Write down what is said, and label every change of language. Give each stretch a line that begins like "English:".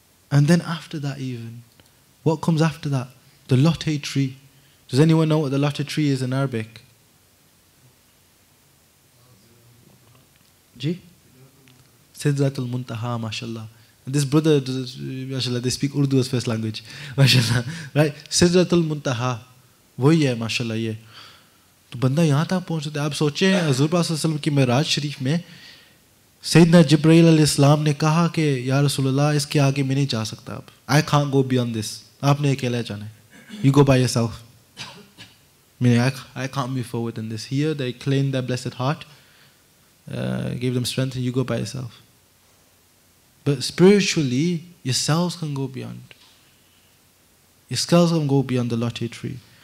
English: And then after that even, what comes after that? The Lotte tree. Does anyone know what the Lotte tree is in Arabic? Ji? Sidratul Muntaha, mashallah. And this brother, mashallah, they speak Urdu as first language.
Hindi: Mashallah. Right? Sidratul Muntaha. वही है माशाल्लाह ये. तो बंदा यहाँ तक पहुँच सकता है. आप सोचें हज़ूर पाक सल्लल्लाहु अलैहि वसल्लम की मेराज शरीफ में सैयदना जिब्राईल अलैहिस्सलाम ने कहा कि या रसूलल्लाह इसके आगे मैं नहीं जा सकता अब.
English: I can't go beyond this.
Hindi: आपने अकेला जाना है.
English: You go by yourself. Meaning I can't move forward in this. Here they claim their blessed heart, gave them strength, and you go by yourself. But spiritually, yourselves can go beyond. Yourselves can go beyond the Lotte tree.